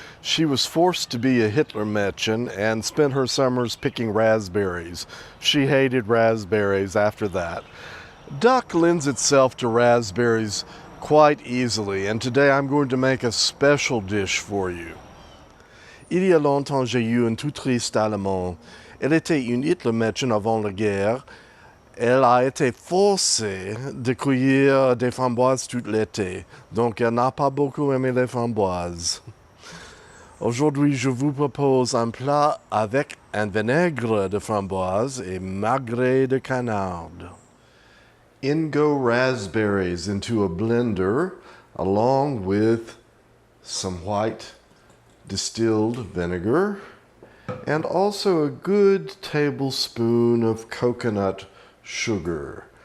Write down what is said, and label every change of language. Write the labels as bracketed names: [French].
[English] She was forced to be a Hitler Mädchen and spent her summers picking raspberries. She hated raspberries after that. Duck lends itself to raspberries quite easily, and today I'm going to make a special dish for you. [French] Il y a longtemps, j'ai eu une tout triste allemand. Elle était une Hitler Mädchen avant la guerre. Elle a été forcée de cueillir des framboises tout l'été, donc elle n'a pas beaucoup aimé les framboises. Aujourd'hui, je vous propose un plat avec un vinaigre de framboise et magret de canard. [English] In go raspberries into a blender along with some white distilled vinegar and also a good tablespoon of coconut sugar.